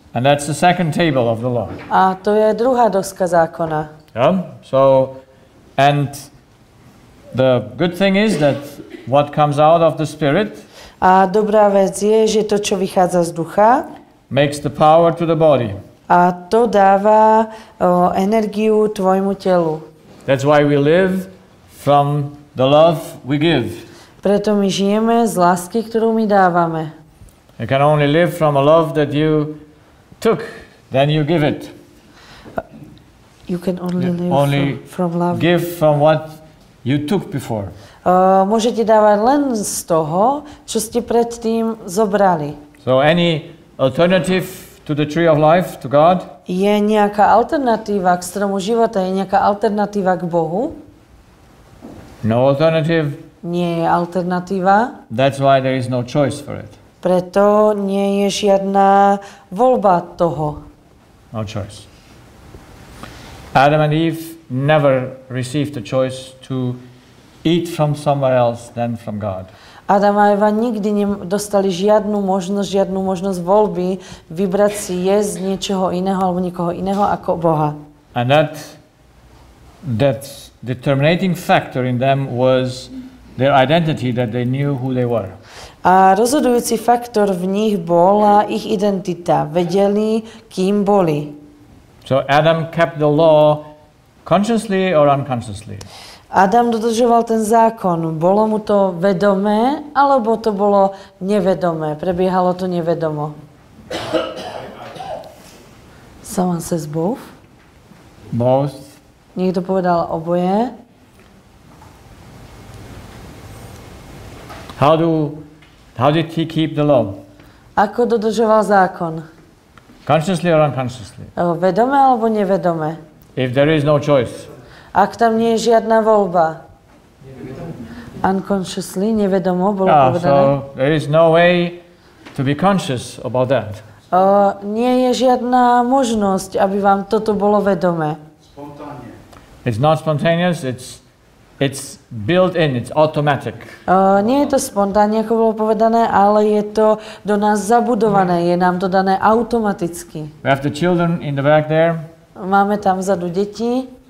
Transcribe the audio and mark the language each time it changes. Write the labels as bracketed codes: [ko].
[en] And that's the second table of the law. [sk] A to je druhá doska zákona. [en] Yeah? So, and the good thing is that what comes out of the Spirit [sk] A dobrá vec je, že to, čo vychádza z ducha, [en] makes the power to the body. [sk] a to dáva energiu tvojmu telu. [en] That's why we live from the love we give. [sk] Preto my žijeme z lásky, ktorú my dávame. [en] You can only live from a love that you took, then you give it. You can only live from love. Give from what you took before. [sk] Môžete dávať len z toho, čo ste predtým zobrali. [en] So any alternative to the tree of life, to God? [sk] Je nejaká alternatíva k stromu života? Je nejaká alternatíva k Bohu? [en] No alternative. [sk] Nie je alternatíva. [en] That's why there is no choice for it. [sk] Preto nie je žiadna voľba toho. [en] No choice. Adam and Eve never received the choice to eat from somewhere else than from God. [sk] Adam a Eva nikdy nedostali žiadnu možnosť voľby vybrať si jesť niečoho iného alebo nikoho iného ako Boha. [en] And that determining factor in them was their identity, that they knew who they were. [sk] A rozhodujúci faktor v nich bola ich identita. Vedeli, kým boli. [en] So Adam kept the law consciously or unconsciously. [sk] Adam dodržoval ten zákon. Bolo mu to vedomé, alebo to bolo nevedomé? Prebiehalo to nevedomo. [en] Someone says both. Both. [sk] Niekto povedal oboje. [en] How did he keep the law? [sk] Ako dodržoval zákon? [en] Consciously or unconsciously? [sk] Vedome alebo nevedome? [en] If there is no choice. [sk] Ak tam nie je žiadna voľba. [en] Unconsciously, [sk] nevedomo, bolo povedané. [en] So there is no way to be conscious about that. [sk] Nie je žiadna možnosť, aby vám toto bolo vedomé. Spontánne. [en] It's not spontaneous, it's It's built in, it's automatic. [sk] Nie je to spontánne, ako bolo povedané, ale je to do nás zabudované, je nám to dané automaticky. [en] We have the children in the back there. [sk] Máme tam vzadu deti.